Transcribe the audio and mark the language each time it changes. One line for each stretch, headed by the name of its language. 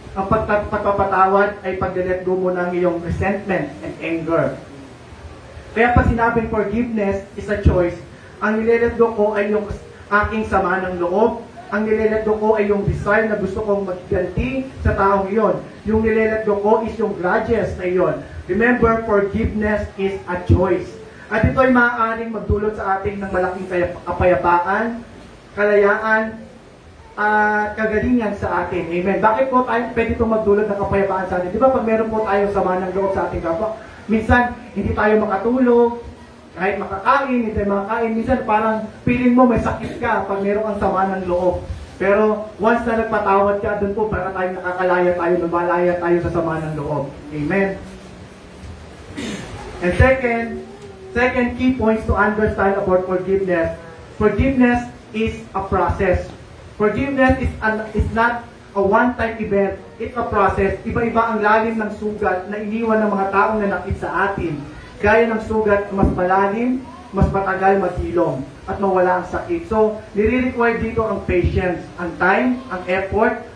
Filipino: Ang pagpapatawad ay pag-let go mo ng iyong
English: resentment and anger.
Filipino: Kaya pag sinabing
English: forgiveness is a choice,
Filipino: ang nilelet go ko ay yung aking sama ng loob. Ang nilelet go ko ay yung desire na gusto kong magganti sa taong iyon. Yung nilelet go ko is yung grudges na iyon.
English: Remember, forgiveness is a choice.
Filipino: At ito ay maaaring magdulot sa ating ng malaking kapayapaan, kalayaan, at kagalingan sa atin. Amen. Bakit po tayo pwede itong magdulot ng kapayapaan sa atin? Di ba pag meron po tayong sama ng loob sa ating kapwa, minsan hindi tayo makatulog, kahit makakain, hindi tayo makakain. Minsan parang feeling mo may sakit ka pag meron kang sama ng loob. Pero once na nagpatawad ka, doon po para tayo nakakalaya tayo, lumalaya tayo sa sama ng loob. Amen.
English: And second key points to understand about forgiveness. Forgiveness is a process. Forgiveness is not a one-time event. It's a process.
Filipino: Iba-iba ang lalim ng sugat na iniwan ng mga taong nanakit sa atin. Gaya ng sugat mas malalim, mas matagal maghilom, at mawala ang sakit. So, nire-require dito ang patience, ang time, ang effort.